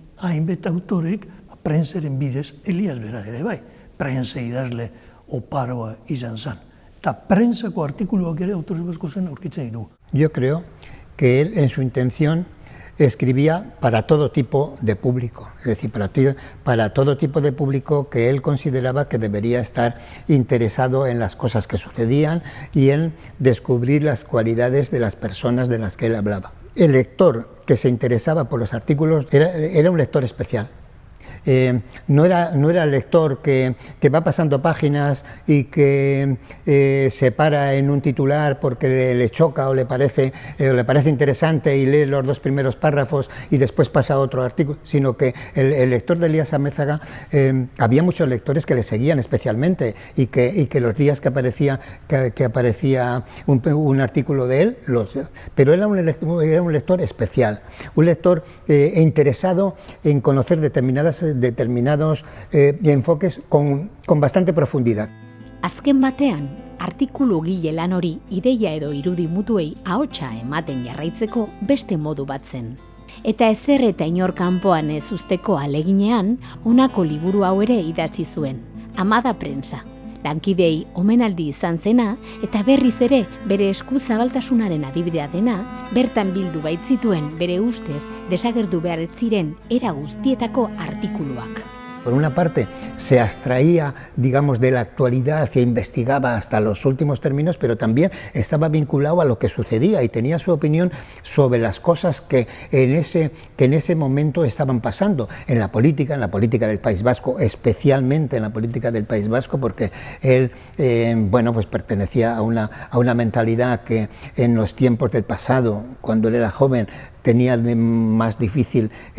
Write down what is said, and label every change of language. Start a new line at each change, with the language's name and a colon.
Basque: Hainbat autorek prentsaren bidez, Elias bera ere bai, prentsa idazle oparoa izan zen. Eta prentsako artikuluak ere autores baskosen aurkitzen ditu.
Spanish: Yo creo que él, en su intención, escribía para todo tipo de público, es decir, para todo tipo de público que él consideraba que debería estar interesado en las cosas que sucedían y en descubrir las cualidades de las personas de las que él hablaba. El lector que se interesaba por los artículos era un lector especial. No era el lector que va pasando páginas y que se para en un titular porque le choca o le parece interesante y lee los dos primeros párrafos y después pasa a otro artículo, sino que el lector de Elías Amézaga, había muchos lectores que le seguían especialmente y que los días que aparecía un artículo de él, pero era un lector especial, un lector interesado en conocer determinados enfoques con bastante profundidad.
Basque: Azken batean, artikulu gile lan hori ideia edo irudi mutuei ahotsa ematen jarraitzeko beste modu bat zen. Eta ezer eta inor kanpoan ez uzteko aleginean, honako liburu hau ere idatzi zuen, Amada Prensa. Lankidei omenaldi izan zena eta berriz ere bere eskuzabaltasunaren adibidea dena, bertan bildu baitzituen bere ustez desagertu behar ez ziren era guztietako artikuluak.
Spanish: Por una parte, se abstraía, digamos, de la actualidad e investigaba hasta los últimos términos, pero también estaba vinculado a lo que sucedía y tenía su opinión sobre las cosas que en ese momento estaban pasando en la política del País Vasco, especialmente en la política del País Vasco, porque él, bueno, pues pertenecía a una mentalidad que en los tiempos del pasado, cuando él era joven, tenía más difícil